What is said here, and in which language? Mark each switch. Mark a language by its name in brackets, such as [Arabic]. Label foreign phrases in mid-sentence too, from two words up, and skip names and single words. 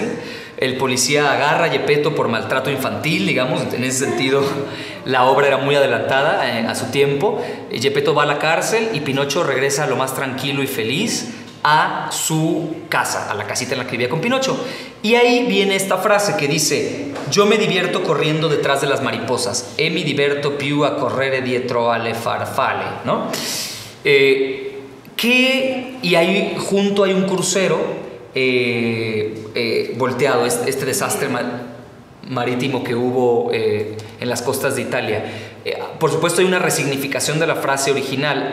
[Spanish] El policía agarra a Geppetto por maltrato infantil, digamos, en ese sentido la obra era muy adelantada a su tiempo. Geppetto va a la cárcel y Pinocho regresa lo más tranquilo y feliz a su casa, a la casita en la que vivía con Pinocho. Y ahí viene esta frase que dice, yo me divierto corriendo detrás de las mariposas, [Italian] e mi diverto più a correre dietro alle farfalle, [Spanish] ¿no? Y ahí junto hay un crucero volteado, este desastre marítimo que hubo en las costas de Italia. Por supuesto hay una resignificación de la frase original.